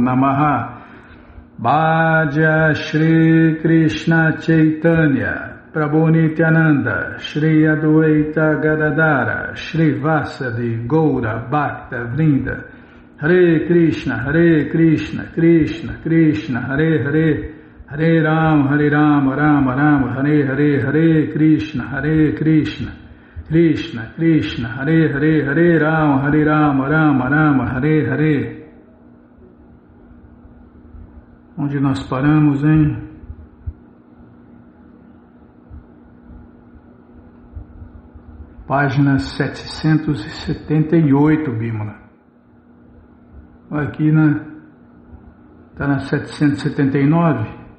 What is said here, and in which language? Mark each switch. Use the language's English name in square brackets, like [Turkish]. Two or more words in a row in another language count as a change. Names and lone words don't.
[Sanskrit] नमः भज श्री कृष्ण चैतन्य प्रभु नित्यानन्द श्री अद्वैत गदाधर श्री वासादि गौर भक्त वृन्द हरे कृष्ण कृष्ण कृष्ण हरे हरे हरे राम, राम राम, हरे हरे, हरे कृष्ण, कृष्ण कृष्ण, हरे हरे, हरे राम, राम राम, हरे हरे. [Portuguese] Onde nós paramos, hein? Página 778, Bímola. Aqui está na 779.